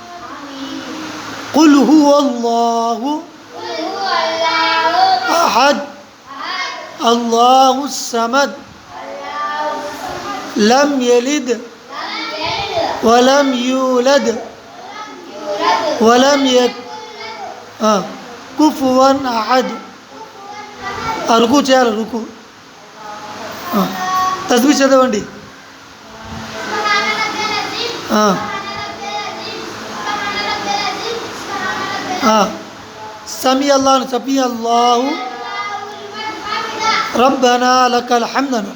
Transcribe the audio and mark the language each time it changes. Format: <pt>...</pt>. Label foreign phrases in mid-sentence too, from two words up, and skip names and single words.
<ar>قل هو الله أحد الله الصمد لم يلد ولم يولد ولم يكن كفوا أحد.</ar> <te>రుకు చేయాలి. రుకు తస్బీహ్ చదవండి.</te> <ar>سمع الله</ar> <te>చెప్పి</te> <ar>الله ربنا لك الحمد</ar> <te>అన్నాను.</te>